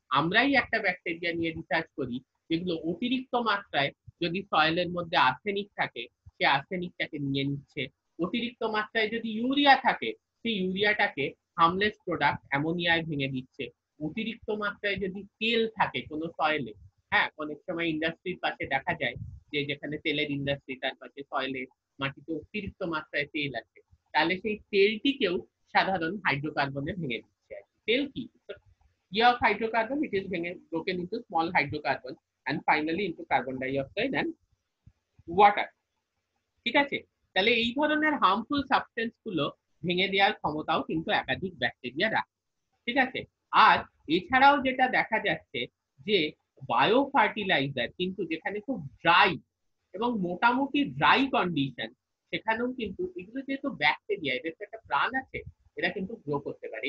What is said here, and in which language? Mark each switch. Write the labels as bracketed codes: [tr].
[bn] আমরাই একটা ব্যাকটেরিয়া নিয়ে রিসার্চ করি যেগুলো অতিরিক্ত মাত্রায় যদি সয়েলের মধ্যে আর্সেনিক থাকে সে আর্সেনিকটাকে নিয়ে নিচ্ছে, অতিরিক্ত মাত্রায় যদি ইউরিয়া থাকে সেই ইউরিয়াটাকে হার্মলেস প্রোডাক্ট অ্যামোনিয়ায় ভেঙে দিচ্ছে, অতিরিক্ত মাত্রায় যদি তেল থাকে কোনো সয়েলে, হ্যাঁ, অনেক সময় ইন্ডাস্ট্রির পাশে দেখা যায় যে যেখানে তেলের ইন্ডাস্ট্রি তার পাশে সয়েলে মাটিতে অতিরিক্ত মাত্রায় তেল আছে, তাহলে সেই তেলটিকেও সাধারণ হাইড্রোকার্বনে ভেঙে দিচ্ছে। তেল কি [en] of hydrocarbon, it is broken into small hydrocarbon and finally into carbon dioxide and water. [bn] ঠিক আছে, তাহলে এই ধরনের হার্মফুল সাবস্টেন্স গুলো ভেঙে দেওয়ার ক্ষমতাও কিন্তু একাধিক ব্যাকটেরিয়া রাখে। ঠিক আছে, আর এছাড়াও যেটা দেখা যাচ্ছে যে বায়ো ফার্টিলাইজার কিন্তু যেখানে খুব ড্রাই এবং মোটামুটি ড্রাই কন্ডিশন, সেখানেও কিন্তু এগুলো যেহেতু ব্যাকটেরিয়া, এদের তো একটা প্রাণ আছে, এরা কিন্তু গ্রো করতে পারে।